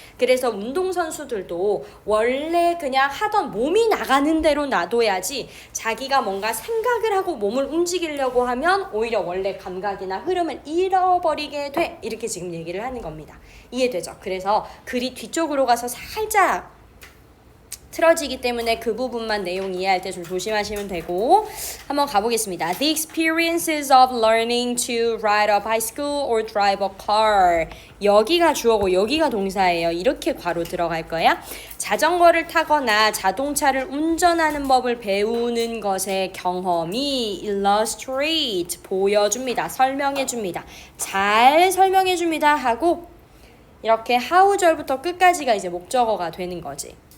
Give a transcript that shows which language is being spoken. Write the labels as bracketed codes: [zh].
[ko] 그래서 운동선수들도 원래 그냥 하던 몸이 나가는 대로 놔둬야지 자기가 뭔가 생각을 하고 몸을 움직이려고 하면 오히려 원래 감각이나 흐름을 잃어버리게 돼. 이렇게 지금 얘기를 하는 겁니다. 이해되죠? 그래서 글이 뒤쪽으로 가서 살짝 틀어지기 때문에 그 부분만 내용 이해할 때 좀 조심하시면 되고 한번 가보겠습니다. [en] The experiences of learning to ride a bicycle or drive a car. [ko] 여기가 주어고 여기가 동사예요. 이렇게 괄호 들어갈 거야. 자전거를 타거나 자동차를 운전하는 법을 배우는 것의 경험이 illustrate, 보여줍니다. 설명해줍니다. 잘 설명해줍니다 하고 이렇게 how절부터 끝까지가 이제 목적어가 되는 거지.